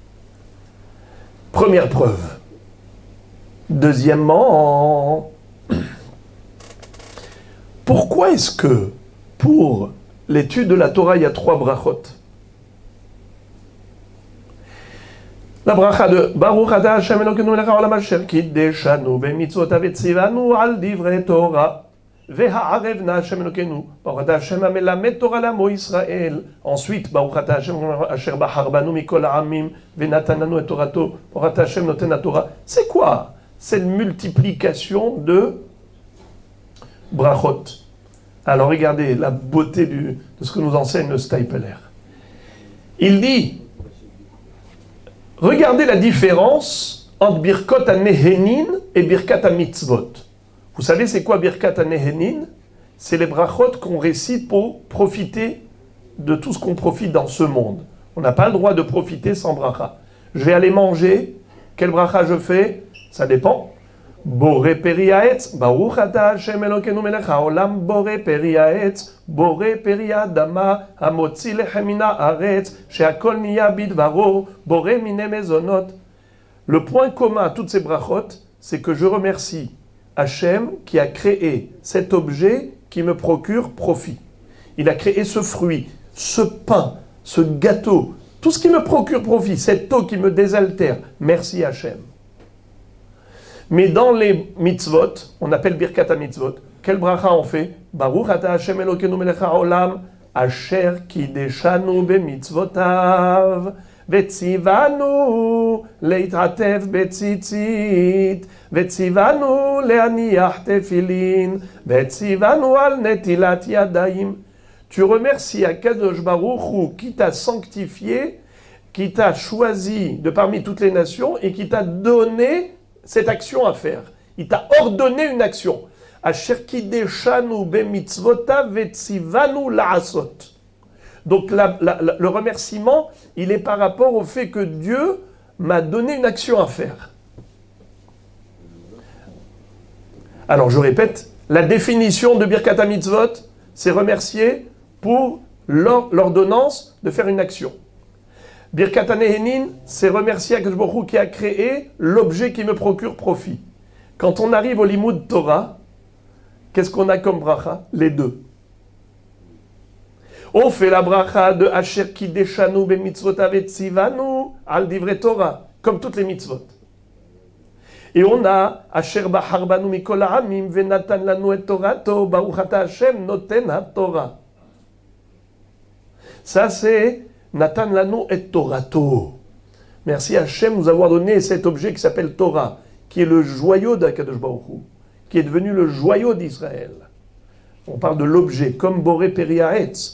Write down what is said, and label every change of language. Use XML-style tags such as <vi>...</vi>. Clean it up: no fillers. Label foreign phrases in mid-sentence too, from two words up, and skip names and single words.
<fr>Première preuve. Deuxièmement, pourquoi est-ce que pour l'étude de la Torah, il y a 3 brachot? La bracha de</fr> <he>ברוך אתה השם אלוקינו מלך העולם אשר קדשנו במצותיו וצונו על דברי תורה והערב נא השם אלוקינו ברוך אתה השם המלמד תורה לעמו ישראל. Ensuite, ברוך אתה השם אשר בחר בנו מכל העמים ונתן לנו את תורתו ברוך אתה השם נותן תורה.</he> <fr>C'est quoi cette multiplication de brachot? Alors regardez la beauté de ce que nous enseigne le Steipeler. Il dit, regardez la différence entre</fr> <he>ברכות הנהנין</he> <fr>et</fr> <he>ברכת המצות.</he> <fr>Vous savez c'est quoi</fr> <he>ברכת הנהנין?</he> <fr>C'est les brachot qu'on récite pour profiter de tout ce qu'on profite dans ce monde. On n'a pas le droit de profiter sans bracha. Je vais aller manger, quel bracha je fais? Ça dépend.</fr> <he>בורא פרי העץ, ברוך אתה השם אלוקינו מלך העולם, בורא פרי העץ, בורא פרי האדמה, המוציא לחם מן הארץ, שהכל נהיה בדברו, בורא מיני מזונות.</he> <fr>Le point commun à toutes ces brachot, c'est que je remercie Hashem qui a créé cet objet qui me procure profit. Il a créé ce fruit, ce pain, ce gâteau, tout ce qui me procure profit, cette eau qui me désaltère. Merci Hashem. Mais dans les mitzvot, on appelle</fr> <he>ברכת המצות,</he> <fr>quel bracha on fait?</fr> <he>ברוך אתה השם אלוקינו מלך העולם, אשר קדשנו במצותיו, וצונו להתעטף בציצית, וצונו להניח תפילין, וצונו על נטילת ידים.</he> <fr>Tu remercies</fr> <he>הקדוש ברוך הוא</he> <fr>qui t'a sanctifié, qui t'a choisi de parmi toutes les nations et qui t'a donné cette action à faire. Il t'a ordonné une action.</fr> <he>אשר קדשנו במצותיו וצונו לעשות.</he> <fr>Donc le remerciement, il est par rapport au fait que Dieu m'a donné une action à faire. Alors je répète, la définition de</fr> <he>ברכת המצות,</he> <fr>c'est remercier pour l'ordonnance de faire une action.</fr> <he>ברכת הנהנין,</he> <fr>c'est remercier</fr> <he>הקדוש ברוך הוא</he> <fr>qui a créé l'objet qui me procure profit. Quand on arrive au</fr> <he>לימוד תורה,</he> <fr>qu'est-ce qu'on a comme bracha? Les deux. On fait la bracha de</fr> <he>אשר קדשנו במצותיו וצונו על דברי תורה,</he> <fr>comme toutes les mitzvot. Et on a</fr> <he>אשר בחר בנו מכל העמים ונתן לנו את תורתו ברוך אתה השם נותן התורה.</he> <fr>Ça c'est</fr> <he>נתן לנו את תורתו.</he> <fr>Merci Hashem nous avoir donné cet objet qui s'appelle Torah, qui est le joyau d'</fr> <he>הקדוש ברוך הוא,</he> <fr>qui est devenu le joyau d'Israël. On parle de l'objet, comme</fr> <he>בורא פרי העץ.</he>